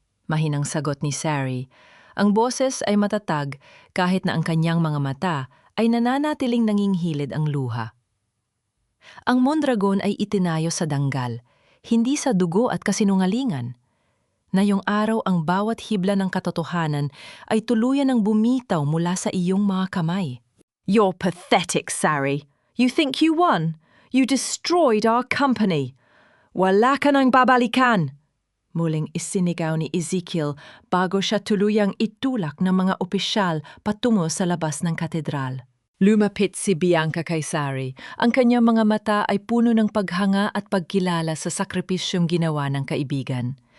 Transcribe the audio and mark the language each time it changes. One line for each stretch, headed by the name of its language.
Filipino: Mahinang sagot ni Sari. Ang boses ay matatag kahit na ang kanyang mga mata ay nananatiling nanginghilid ang luha. Ang Mondragon ay itinayo sa danggal, hindi sa dugo at kasinungalingan. Ngayong araw ang bawat hibla ng katotohanan ay tuluyan ng bumitaw mula sa iyong mga kamay.
English: You're pathetic, Sari. You think you won? You destroyed our company.
Filipino: Wala ka nang babalikan! Muling isinigaw ni Ezekiel bago siya tuluyang itulak ng mga opisyal patungo sa labas ng katedral. Lumapit si Bianca kay Sari. Ang kanyang mga mata ay puno ng paghanga at pagkilala sa sakripisyong ginawa ng kaibigan.